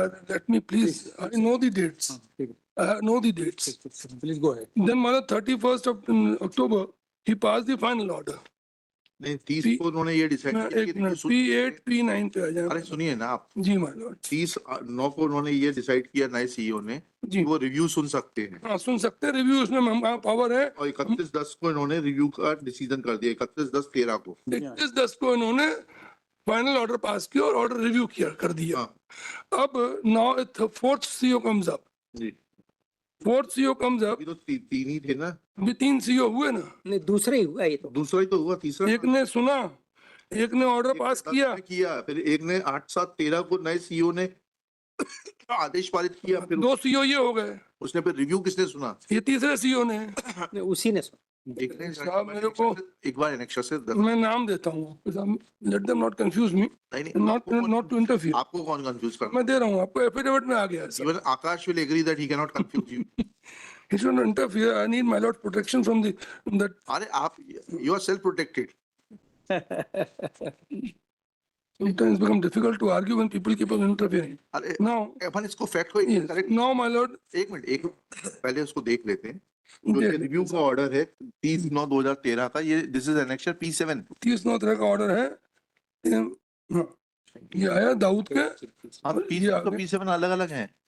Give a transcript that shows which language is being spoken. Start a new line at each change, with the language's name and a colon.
English: Let me please, I know the dates. I know the dates. Please go ahead. Then, 31st of October, he passed the final order.
Hindi: नहीं 30 को उन्होंने ये decide किया एक minute P8 P9 पे आ जाए. अरे सुनिए ना आप.
English: जी my lord.
Hindi: 30/9 को उन्होंने ये डिसाइड किया नए सीईओ ने जी. वो रिव्यू सुन सकते हैं. हाँ सुन सकते हैं रिव्यू. उसमें पावर है. और 31/10 को इन्होंने रिव्यू का डिसीजन कर दिया. 31/10/13 को 31/10 को इन्होंने फाइनल ऑर्डर पास किया और ऑर्डर रिव्यू किया कर दिया.
English: अब now fourth CEO comes up.
Hindi: जी.
English: Fourth CEO comes up.
Hindi: अभी तो तीन ही थे ना. अभी 3 CEO हुए ना. नहीं दूसरा ही हुआ ये तो. दूसरा ही तो हुआ. तीसरा एक ने सुना, एक ने ऑर्डर पास किया, फिर एक ने 8/7/13 को नए सीईओ ने आदेश पारित किया. फिर 2 CEO ये हो गए. उसने फिर रिव्यू किसने सुना? ये तीसरे CEO ने. उसी ने सुना. साहब मेरे को एक बार एनेक्शर से मैं नाम देता हूँ.
English: Let them not confuse me. Not to interfere.
Hindi: आपको कौन कंफ्यूज कर? मैं दे रहा हूँ आपको. एफिडेविट में आ गया है.
English: Even Akash will agree that he cannot confuse you. He should not interfere. I need my lord protection from that.
Hindi: अरे आप
English: you are self protected. Sometimes become difficult to argue when people keep on interfering.
Hindi: अरे
English: Now,
Hindi: अपन इसको fact को
English: yes, correct. now my lord.
Hindi: एक minute पहले उसको देख लेते हैं. जो ये रिव्यू का ऑर्डर है 30/9/2013 का.
English: ये this is annexure P7.
Hindi: 30/9 का ऑर्डर है. ये आया दाऊद के. हाँ P6 और P7 अलग अलग हैं.